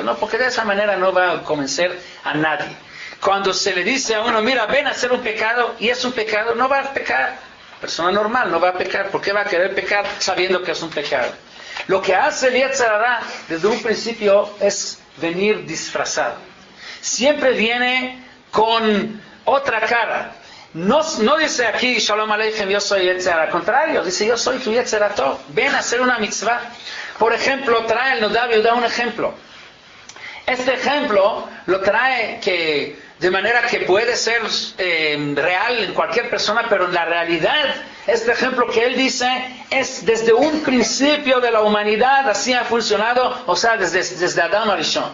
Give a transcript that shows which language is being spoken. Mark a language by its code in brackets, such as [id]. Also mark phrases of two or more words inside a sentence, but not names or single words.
[es] No, porque de esa manera no va a convencer a nadie. Cuando se le dice a uno, mira, ven a hacer un pecado, y es un pecado, no va a pecar. Persona normal no va a pecar. ¿Por qué va a querer pecar sabiendo que es un pecado? Lo que hace el [he] יצר הרע [es] desde un principio es venir disfrazado. Siempre viene con otra cara. No dice aquí, [he] שלום עליכם, [es] yo soy [he] יצר הרע. [es] Al contrario, dice, yo soy tu [he] יצר הרע טוב. [es] Ven a hacer una mitzvah. Por ejemplo, trae el Nodav Yehuda un ejemplo. Este ejemplo lo trae que de manera que puede ser real en cualquier persona, pero en la realidad, este ejemplo que él dice es desde un principio de la humanidad, así ha funcionado, o sea, desde Adán Arishon.